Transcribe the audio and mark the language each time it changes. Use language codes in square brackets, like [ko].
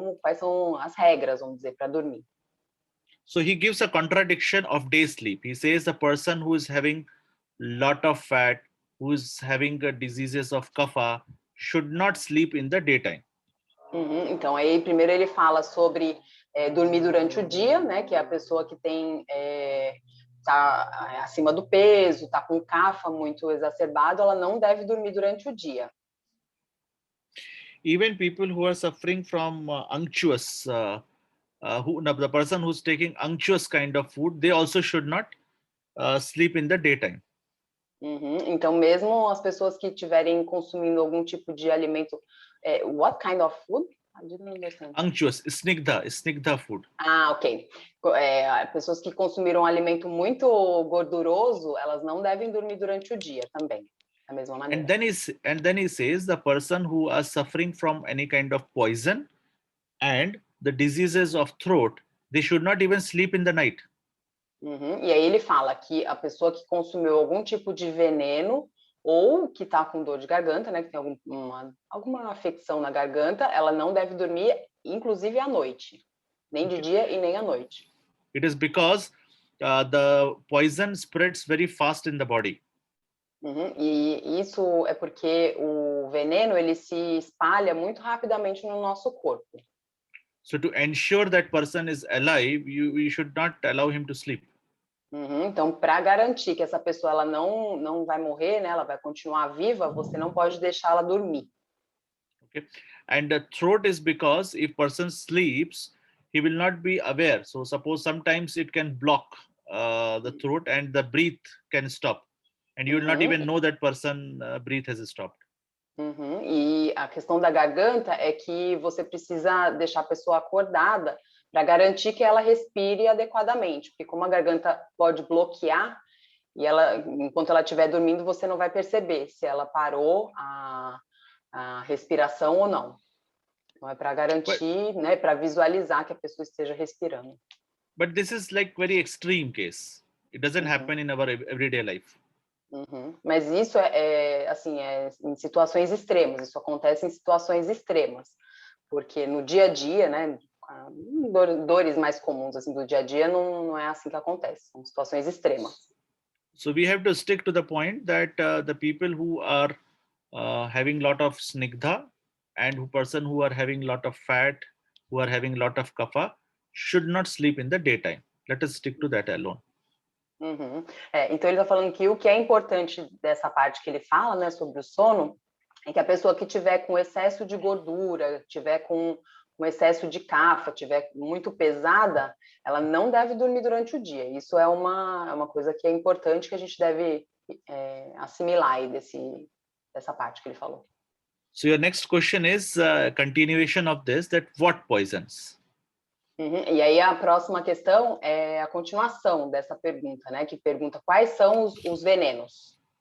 [pt] Quais são as regras, vamos dizer, para dormir. [en] So he gives a contradiction of day sleep. He says a person who is having lot of fat, who is having diseases of kapha, should not sleep in the daytime. [pt] Então, aí, primeiro ele fala sobre dormir durante o dia, né, que é a pessoa que tem... está acima do peso, está com kapha muito exacerbado, ela não deve dormir durante o dia. [en] Even people who are suffering from unctuous, the person who's taking unctuous kind of food, they also should not sleep in the daytime. [pt] Então, mesmo as pessoas que estiverem consumindo algum tipo de alimento, [en] what kind of food? I didn't understand. Unctuous, snigdha food. Ok. [pt] Pessoas que consumiram um alimento muito gorduroso, elas não devem dormir durante o dia também, da mesma maneira. [en] And then he says the person who are suffering from any kind of poison and the diseases of throat, they should not even sleep in the night. [pt] E aí ele fala que a pessoa que consumiu algum tipo de veneno ou que está com dor de garganta, né, que tem alguma afecção na garganta, ela não deve dormir, inclusive à noite, nem de dia e nem à noite. [en] It is because the poison spreads very fast in the body. [pt] E isso é porque o veneno ele se espalha muito rapidamente no nosso corpo. [en] So to ensure that person is alive, you should not allow him to sleep. [pt] Então, para garantir que essa pessoa ela não vai morrer, né, ela vai continuar viva, você não pode deixá-la dormir. [en] Okay, and the throat is because if person sleeps, he will not be aware. So suppose sometimes it can block the throat and the breath can stop, and you will not even know that person breath has stopped. [pt] E a questão da garganta é que você precisa deixar a pessoa acordada para garantir que ela respire adequadamente, porque como a garganta pode bloquear, e enquanto ela estiver dormindo, você não vai perceber se ela parou a respiração ou não. Então é para garantir, né, para visualizar que a pessoa esteja respirando. [en] But this is like very extreme case. It doesn't happen in our everyday life. [pt] Mas isso é em situações extremas, isso acontece em situações extremas, porque no dia a dia, né, dores mais comuns assim do dia a dia não é assim que acontece, são situações extremas. [en] So we have to stick to the point that the people who are having lot of snigdha and person who are having lot of fat, who are having lot of kapha, should not sleep in the daytime. Let us stick to that alone. [pt] Então ele está falando que o que é importante dessa parte que ele fala, né, sobre o sono, é que a pessoa que tiver com excesso de gordura, tiver com excesso de kapha, tiver muito pesada, ela não deve dormir durante o dia. Isso é uma coisa que é importante que a gente deve assimilar aí dessa parte que ele falou. [en] So your next question is a continuation of this, that what poisons? [pt] E aí a próxima questão é a continuação dessa pergunta, né? Que pergunta quais são os venenos.